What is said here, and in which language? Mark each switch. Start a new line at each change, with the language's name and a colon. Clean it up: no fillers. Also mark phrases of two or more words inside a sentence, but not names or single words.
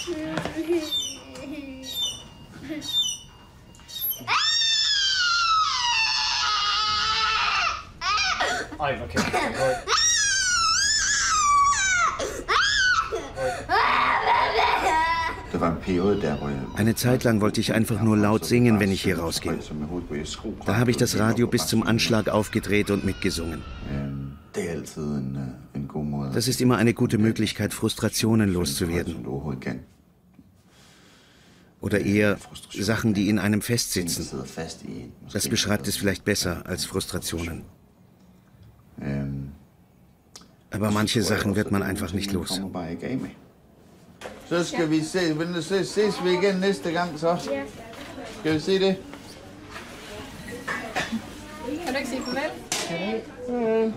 Danish: Ej, hvor kæft. Det war ein periode der, hvor jeg...
German: Eine Zeit lang wollte ich einfach nur laut singen, wenn ich hier rausging. Da habe ich das Radio bis zum Anschlag aufgedreht und mitgesungen.
Danish: Det er altid en god måde.
German: Das ist immer eine gute Möglichkeit, Frustrationen loszuwerden.
Danish: Som du overhovedet kan.
German: Oder eher Sachen, die in einem festsitzen.
Danish: Sidder fast i en.
German: Das beschreibt es vielleicht besser als Frustrationen. Aber manche Sachen wird man einfach nicht los.
Danish: Kommer bare ikke af med. Så skal vi se, ses vi igen næste gang så? Skal vi se det? Kan du ikke sige farvel?